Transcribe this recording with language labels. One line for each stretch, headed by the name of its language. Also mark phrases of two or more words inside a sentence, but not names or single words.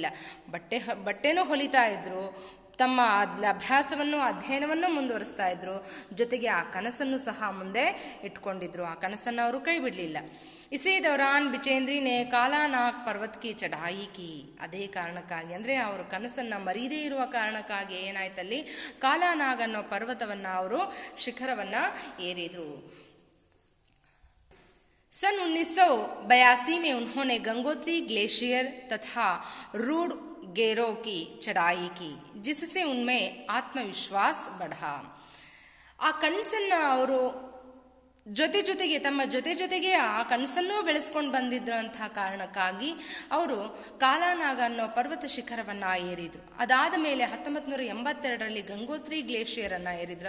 Kannada: ಬಟ್ಟೆನೂ ಹೊಲಿತಾ ಇದ್ರು, ತಮ್ಮ ಅಧ್ಯಯನವನ್ನು ಮುಂದುವರಿಸ್ತಾ ಇದ್ರು, ಜೊತೆಗೆ ಆ ಕನಸನ್ನು ಸಹ ಮುಂದೆ ಇಟ್ಕೊಂಡಿದ್ರು. ಆ ಕನಸನ್ನು ಅವರು ಕೈ ಬಿಡಲಿಲ್ಲ.
Hindi: इसे दौरान बिचेंद्री ने कालानाग पर्वत की चढ़ाई की.
Kannada: ಅದೇ ಕಾರಣಕ್ಕಾಗಿ, ಅಂದರೆ ಅವರು ಕನಸನ್ನು ಮರೀದೇ ಇರುವ ಕಾರಣಕ್ಕಾಗಿ ಏನಾಯ್ತಲ್ಲಿ, ಕಾಲಾನಾಗ್ ಅನ್ನೋ ಪರ್ವತವನ್ನು ಅವರು ಶಿಖರವನ್ನು ಏರಿದ್ರು.
Hindi: सन 1982 में उन्होंने गंगोत्री ग्लेशियर तथा रूड गेरो की चढ़ाई की, जिससे उनमें आत्मविश्वास बढ़ा.
Kannada: ಆ ಕನಸನ್ನು ಅವರು ತಮ್ಮ ಜೊತೆಗೆ ಆ ಕನಸನ್ನೂ ಬೆಳೆಸ್ಕೊಂಡು ಬಂದಿದ್ರಂತಹ ಕಾರಣಕ್ಕಾಗಿ ಅವರು ಕಾಲಾನಾಗ ಅನ್ನೋ ಪರ್ವತ ಶಿಖರವನ್ನು ಏರಿದ್ರು. ಅದಾದ ಮೇಲೆ 1982ರಲ್ಲಿ ಗಂಗೋತ್ರಿ ಗ್ಲೇಷಿಯರನ್ನು ಏರಿದ್ರು.